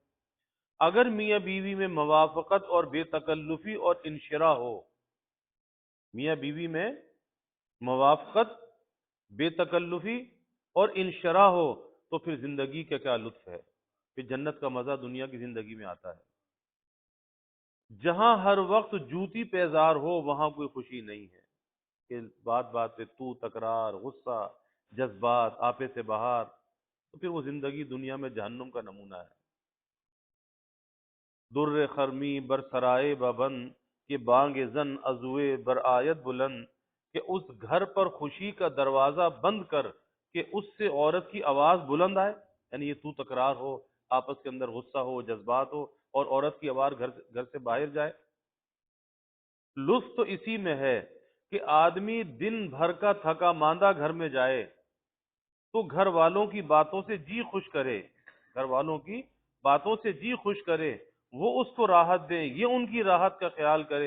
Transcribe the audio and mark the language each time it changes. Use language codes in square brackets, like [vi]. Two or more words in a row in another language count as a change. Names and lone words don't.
[ur] اگر میاں بیوی میں موافقت اور بے تکلفی اور انشراح ہو، میاں بیوی میں موافقت، بے تکلفی اور انشراح ہو، تو پھر زندگی کا کیا لطف ہے، پھر جنت کا مزہ دنیا کی زندگی میں آتا ہے۔ جہاں ہر وقت جوتی پیزار ہو وہاں کوئی خوشی نہیں ہے، کہ بات بات پہ تو تکرار، غصہ، جذبات، آپے سے باہر، تو پھر وہ زندگی دنیا میں جہنم کا نمونہ ہے۔ [fa] در خرمی بر سرائے ببند کہ بانگ زن ازوے بر آیت بلند، [ur] کہ اس گھر پر خوشی کا دروازہ بند کر کہ اس سے عورت کی آواز بلند آئے، یعنی یہ تو تکرار ہو، آپس کے اندر غصہ ہو، جذبات ہو، اور عورت کی آواز گھر سے باہر جائے۔ لطف تو اسی میں ہے کہ آدمی دن بھر کا تھکا ماندہ گھر میں جائے تو گھر والوں کی باتوں سے جی خوش کرے، گھر والوں کی باتوں سے جی خوش کرے، وہ اس کو راحت دیں، یہ ان کی راحت کا خیال کرے۔